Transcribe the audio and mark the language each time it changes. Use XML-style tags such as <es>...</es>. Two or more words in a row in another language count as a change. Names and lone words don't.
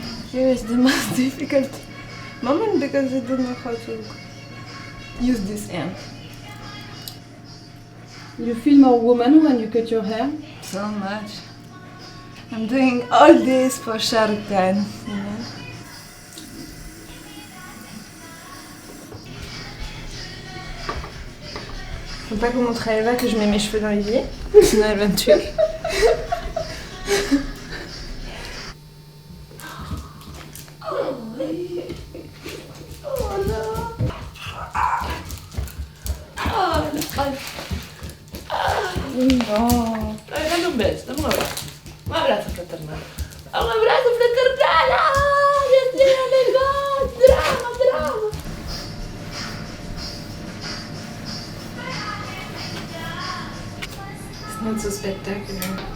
<en>Here is the most difficult moment because I don't know how to use this hand. You feel more woman when you cut your hair? So much. I'm doing all this for Shah Rukh Khan, you know.</en> <fr>Faut pas qu'on montre à Eva que je mets mes cheveux dans l'évier, sinon elle va me tuer.</fr> <it>No. Dai un beso, dammi un abbraccio. Un abbraccio fraternale. Un abbraccio fraternale!</it> <en>Drama, drama! It's not so spectacular.</en>